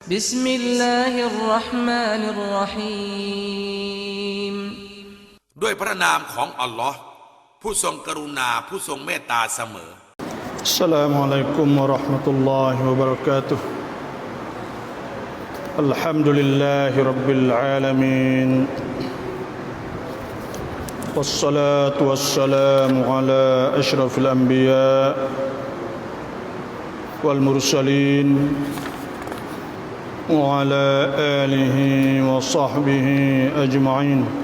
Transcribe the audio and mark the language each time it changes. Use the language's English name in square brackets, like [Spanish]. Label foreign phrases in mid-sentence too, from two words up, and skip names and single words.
[Arabic] Bismillahirrahmanirrahim [Thai] ด้วยพระนามของอัลลอฮ์ผู้ทรงกรุณาผู้ทรงเมตตาเสมอ [Arabic] السلام عليكم ورحمة الله وبركاته. الحمد لله رب العالمين. والصلاة والسلام على أشرف الأنبياء والمرسلين وعلى آله وصحبه أجمعين.